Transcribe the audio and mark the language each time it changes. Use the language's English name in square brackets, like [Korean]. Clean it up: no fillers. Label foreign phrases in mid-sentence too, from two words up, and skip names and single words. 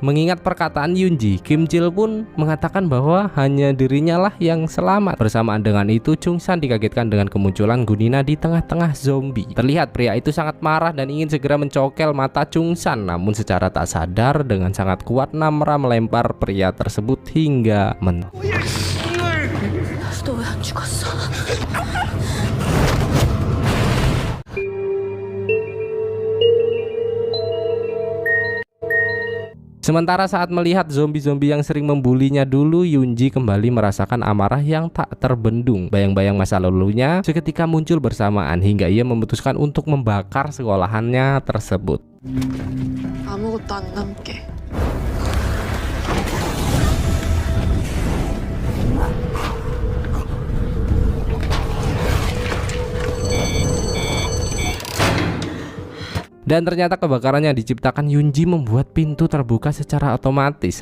[Indonesian] Mengingat perkataan Yunji, Kim Chil pun mengatakan bahwa hanya dirinya lah yang selamat. Bersamaan dengan itu, Chung San dikagetkan dengan kemunculan Gunina di tengah-tengah zombie. Terlihat pria itu sangat marah dan ingin segera mencokel mata Chung San, namun secara tak sadar dengan sangat kuat Namra melempar pria tersebut hingga [Korean] 너 왜 안 죽었어? [Indonesian] Sementara saat melihat zombie-zombie yang sering membulinya dulu, Yunji kembali merasakan amarah yang tak terbendung. Bayang-bayang masa lalunya seketika muncul bersamaan hingga ia memutuskan untuk membakar sekolahannya tersebut. [Korean] 아무것도 안 남게. [Indonesian] Dan ternyata kebakaran yang diciptakan Yunji membuat pintu terbuka secara otomatis.